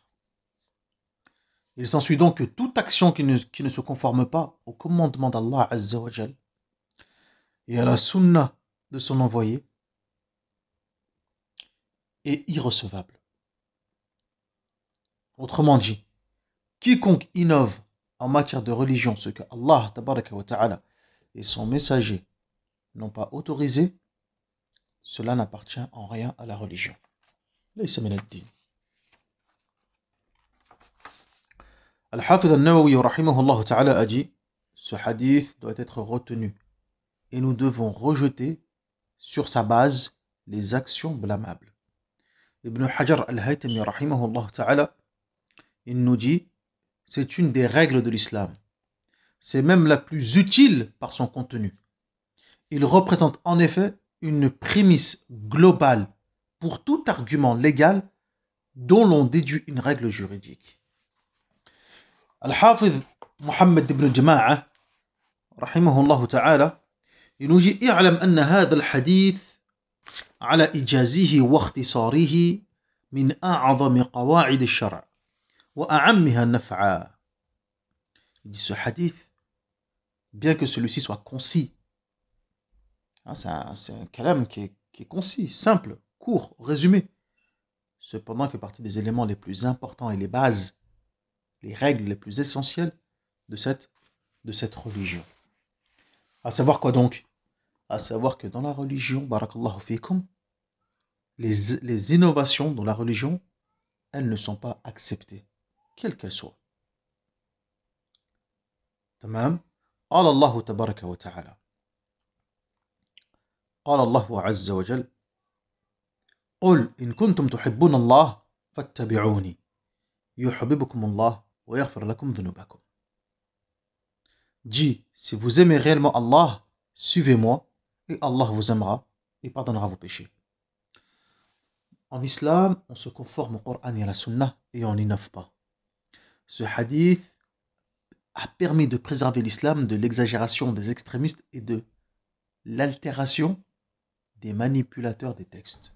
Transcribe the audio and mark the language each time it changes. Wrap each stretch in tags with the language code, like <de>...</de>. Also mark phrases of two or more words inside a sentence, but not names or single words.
<fr>Il s'ensuit donc que toute action qui ne se conforme pas au commandement d'Allah</fr> <ar>عز وجل</ar> <fr>et à la sunna de son envoyé est irrecevable. Autrement dit, quiconque innove en matière de religion ce que Allah</fr> <ar>تبارك وتعالى</ar> <fr>et son messager n'ont pas autorisé, cela n'appartient en rien à la religion.</fr> <ar>ليس من الدين.</ar> <fr>Al-Hafiz al-Nawawi</fr> <ar>رحمه الله تعالى</ar> <fr>a dit: ce hadith doit être retenu et nous devons rejeter sur sa base les actions blâmables. Ibn Hajar al-Haytami</fr> <ar>رحمه الله تعالى,</ar> <fr>il nous dit: c'est une des règles de l'islam. C'est même la plus utile par son contenu. Il représente en effet une prémisse globale pour tout argument légal dont l'on déduit une règle juridique.</fr> <ar>الحافظ محمد بن جماعة رحمه الله تعالى,</ar> <fr>il nous dit:</fr> <ar>اعلم أن هذا الحديث على إجازه واختصاره من أعظم قواعد الشرع وأعمها نفعا.</ar> <fr>Il dit: ce hadith, bien que celui-ci soit concis, c'est un kalam qui est concis, simple, court, résumé, cependant il fait partie des éléments les plus importants et les bases, les règles les plus essentielles de cette religion. À savoir quoi donc? À savoir que dans la religion,</fr> <ar>بارك الله فيكم,</ar> <fr>les innovations dans la religion, elles ne sont pas acceptées, quelles qu'elles soient. Tamam.</fr> <ar>قال الله تبارك وتعالى قال الله عز وجل قل إن كنتم تحبون الله فاتبعوني يحببكم الله ويغفر لكم ذنوبكم.</ar> <fr>dit, si vous aimez réellement Allah, suivez-moi, et Allah vous aimera et pardonnera vos péchés. En islam, on se conforme au Coran et à la Sunna et on n'innove pas. Ce hadith a permis de préserver l'islam de l'exagération des extrémistes et de l'altération des manipulateurs des textes.</fr>